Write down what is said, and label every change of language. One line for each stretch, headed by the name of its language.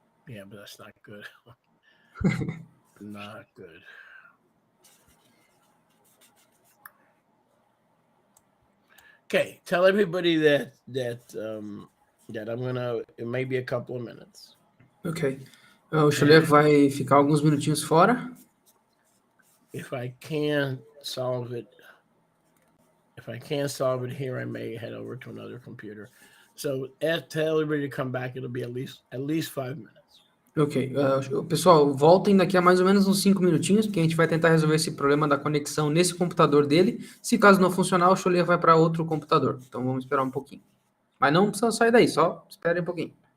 English: Yeah, but that's not good. Not good. Okay, tell everybody that I'm gonna. It may be a couple of minutes,
Portuguese: Ok. O Xulia
English: and
Portuguese: vai ficar alguns minutinhos fora.
English: if I can solve it, if I can't solve it here, I may head over to another computer. So tell everybody to come back. It'll be at least 5 minutes. Ok.
Portuguese: Pessoal, voltem daqui a mais ou menos uns 5 minutinhos, porque a gente vai tentar resolver esse problema da conexão nesse computador dele. Se caso não funcionar, o Xulia vai para outro computador. Então vamos esperar um pouquinho. Mas não precisa sair daí, só espere um pouquinho.